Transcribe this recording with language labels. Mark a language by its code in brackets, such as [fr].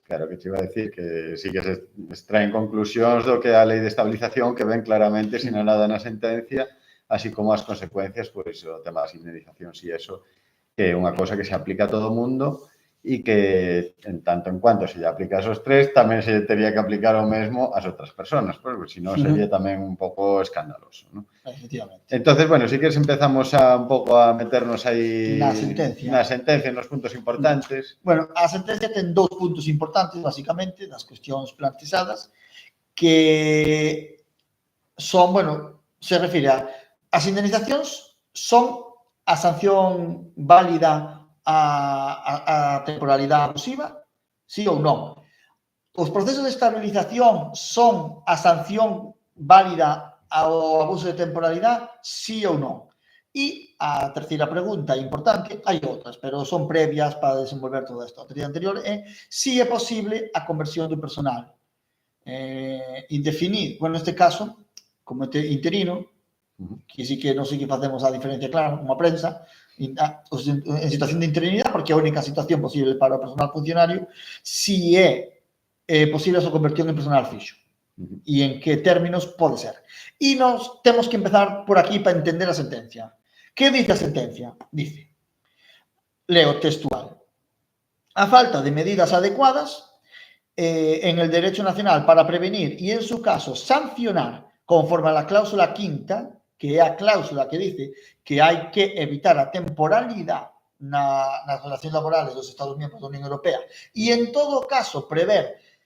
[gl] Claro, que te iba a decir que sí que se extraen conclusións do que a lei de estabilización que ven claramente sinalada na sentencia, así como as consecuencias, pois, o tema das indemnizacións e eso, que é unha cosa que se aplica a todo o mundo e que, en tanto en cuanto se lle aplica aos 3, tamén se tería que aplicar o mesmo ás outras persoas, porque senón sería tamén un pouco escandaloso, non? Efectivamente. Entonces, bueno, si queres empezamos un pouco a meternos aí na sentencia, nos puntos importantes. Bueno, a sentencia ten 2 puntos importantes, basicamente, das cuestións planteadas, que son, bueno, se refire a as indemnizacións son a sanción válida a temporalidade abusiva, sí ou non. Os procesos de estabilización son a sanción válida ao abuso de temporalidade, sí ou non. E a terceira pregunta importante, hai outras, pero son previas para desenvolver todo isto. A terceira anterior é si é posible a conversión do personal indefinido, bueno, neste caso, como interino, que sí que non sei que facemos a diferencia clara, como a prensa, en situación de interinidade, porque é a única situación posible para o personal funcionario, si é posible a súa conversión en personal fixo. E en que términos pode ser. E nos temos que empezar por aquí para entender a sentencia. Que dice a sentencia? Dice, leo textual, a falta de medidas adecuadas [es] en el derecho nacional para prevenir y, en su caso, sancionar conforme a la cláusula quinta, [gl] que é a cláusula que dice que hai que evitar a temporalidade nas relacións laborales dos Estados miembros da Unión Europea e, en todo caso, prever